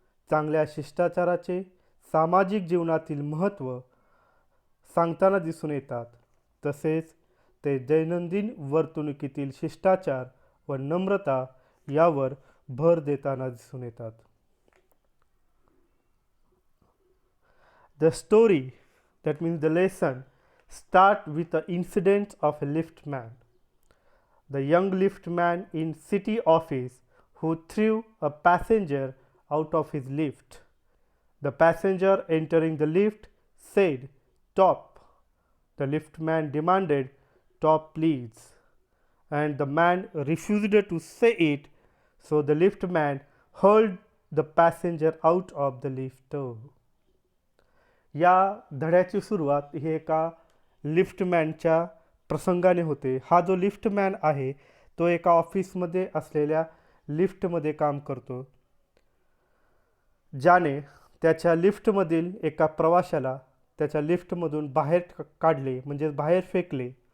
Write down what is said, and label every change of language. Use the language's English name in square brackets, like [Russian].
[Marathi] चांगल्या शिष्टाचाराचे सामाजिक जीवनातील महत्त्व सांगताना दिसून येतात. तसेच ते दैनंदिन वर्तणुकीतील शिष्टाचार व नम्रता यावर भर देताना दिसून येतात. [English] The story, that means the lesson, start with the incident of a liftman. The young liftman in city office who threw a passenger out of his lift. The passenger entering the lift said, "Top." The liftman demanded, "Top, please." And the man refused to say it, so the liftman hurled the passenger out of the lift. [Marathi] या धड्याची सुरुवात ही एका लिफ्टमॅनच्या प्रसंगाने होते. हा जो liftman आहे तो एका ऑफिसमध्ये असलेल्या लिफ्टमध्ये काम करतो, ज्याने त्याच्या लिफ्टमधील एका प्रवाशाला त्याच्या लिफ्टमधून बाहेर काढले, म्हणजे बाहेर फेकले.